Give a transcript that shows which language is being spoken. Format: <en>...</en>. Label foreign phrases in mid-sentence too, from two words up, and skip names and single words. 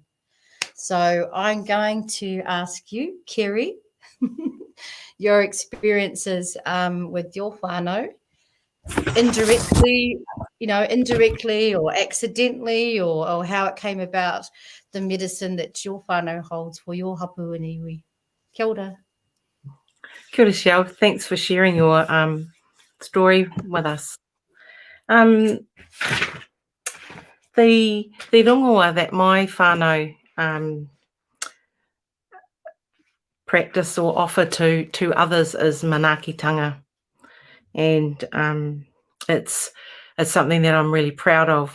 <en>So I'm going to ask you, Kerry, your experiences with your whānau, indirectly or accidentally, or how it came about, the medicine that your whānau holds for your hapu and iwi.</en> <mi>Kia ora. Kia ora, Shell.</mi> <en>Thanks for sharing your story with us. The rongoā that my whānau practice or offer to others is manaakitanga, and it's something that I'm really proud of.</en>